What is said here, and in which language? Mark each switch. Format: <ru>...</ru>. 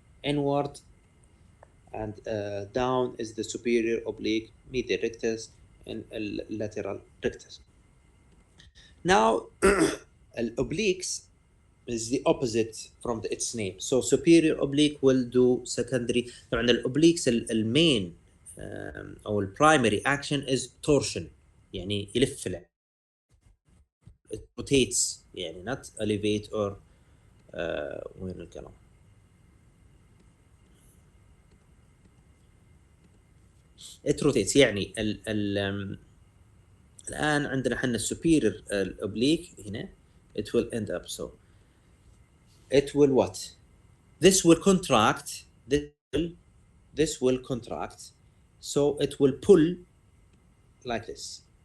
<en>Inward and down is the superior oblique, medial rectus, and lateral rectus. Now, obliques is the opposite from its name. So superior oblique will do secondary.</en> <ar>طبعا الاوبليكس المين او البرايمري</ar> <en>action is torsion,</en> <ar>يعني يلف</ar> <en>it rotates,</en> <ar>يعني</ar> <en>not elevate or</en> <ar>وين الكلام.</ar> <en>it rotates</en> <ar>يعني الآن عندنا حنا السوبيريور الأوبليك هنا</ar> <en>it will end up so it will what? This will contract, this will contract, so it will pull like this.</en>